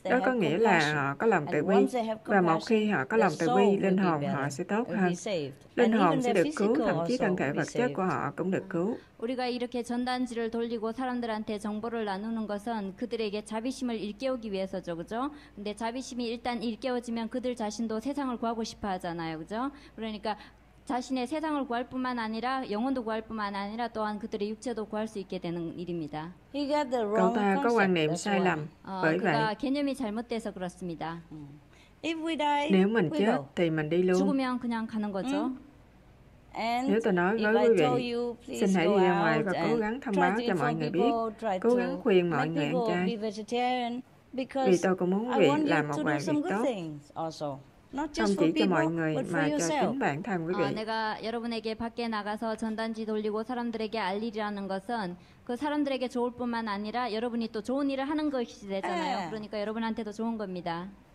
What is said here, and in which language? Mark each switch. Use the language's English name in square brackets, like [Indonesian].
[Vietnamese] Đó có nghĩa là họ có lòng từ bi, và một khi họ có lòng từ bi, linh hồn họ sẽ tốt hơn. Linh hồn sẽ được cứu, thậm chí thân thể vật chất của họ cũng được cứu. [Korean] 우리가 이렇게 전단지를 돌리고 사람들한테 정보를 나누는 것은 그들에게 자비심을 일깨우기 위해서죠, 그죠? 근데 자비심이 일단 일깨워지면 그들 자신도 세상을 구하고 싶어 하잖아요, 그죠? 그러니까 자신의 세상을 구할 뿐만 아니라 영혼도 구할 뿐만 아니라 또한 그들의 육체도 구할 수 있게 되는 일입니다. [Vietnamese] Cậu ta có quan niệm sai lầm, bởi vậy [Korean] 그가 개념이 잘못돼서 그렇습니다. [Vietnamese] nếu mình chết thì mình đi luôn. [Korean] 죽으면 그냥 가는 거죠. [Vietnamese] Nếu tôi nói với quý vị, xin hãy đi ra ngoài và cố gắng thông báo cho mọi người biết, cố gắng khuyên mọi người ăn chay, vì tôi cũng muốn quý vị làm một vài việc tốt. Không chỉ cho mọi người mà cho chính bản thân quý vị. [Korean] 내가 여러분에게 밖에 나가서 전단지 돌리고 사람들에게 알리라는 것은 그 사람들에게 좋을 뿐만 아니라 여러분이 또 좋은 일을 하는 것이 되잖아요. 그러니까 여러분한테도 좋은 겁니다.